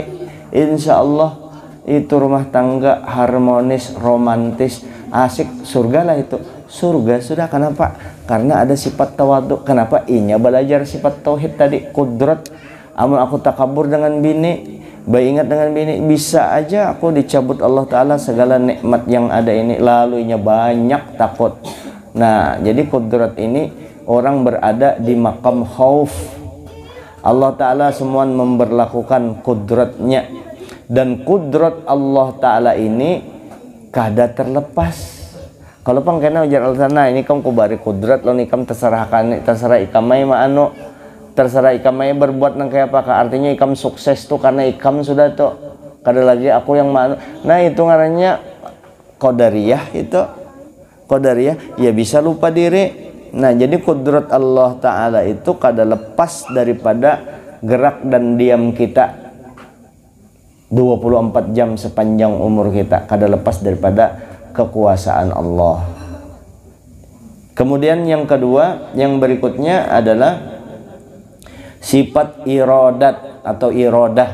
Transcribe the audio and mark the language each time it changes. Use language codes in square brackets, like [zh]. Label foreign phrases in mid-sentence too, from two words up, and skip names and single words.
[id] Insya Allah itu rumah tangga harmonis, romantis, asik, surga lah itu. Surga sudah. Kenapa? Karena ada sifat tawadhu. Kenapa? [bjn] Inya belajar sifat tauhid tadi, kudrat. Amun aku takabur dengan bini, ingat dengan bini, bisa aja aku dicabut Allah Ta'ala segala nikmat yang ada ini, lalunya banyak takut. [id] Nah jadi kudrat ini orang berada di makam khauf. Allah Ta'ala semua memberlakukan kudratnya, dan kudrat Allah Ta'ala ini kada terlepas. [bjn] Kalau pangkena ujar Allah Ta'ala, ini kamu kubari kudrat lo nikam terserah ikamai ma'ano, terserah ikamai berbuat nang kayak apa. Artinya ikam sukses tuh karena ikam sudah tuh, kada lagi aku yang ma'ano. Nah itu ngarannya qadariyah. [id] Itu qadariyah ya, bisa lupa diri. Nah jadi kudrat Allah Ta'ala itu kada lepas daripada gerak dan diam kita 24 jam sepanjang umur kita, kada lepas daripada kekuasaan Allah. Kemudian yang kedua, yang berikutnya adalah sifat iradat atau iradah.